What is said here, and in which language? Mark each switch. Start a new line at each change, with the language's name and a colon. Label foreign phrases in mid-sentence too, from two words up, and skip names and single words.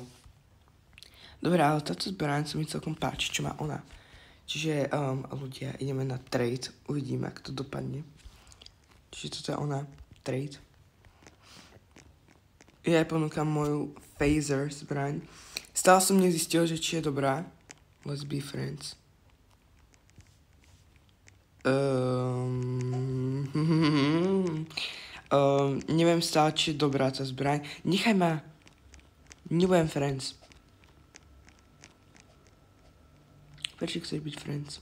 Slovak: Dobre, ale táto zbraň sa mi celkom páči, čo má ona. Čiže, ľudia, ideme na trade. Uvidíme, ako to dopadne. Čiže toto je ona. Trade. Ja aj ponúkam moju phaser zbraň. Stále som nezistil, že či je dobrá.
English: Let's be friends.
Slovak: Neviem stále, či je dobrá tá zbraň. Nechaj ma. Nebudem friends. Prečo chceš byť friends?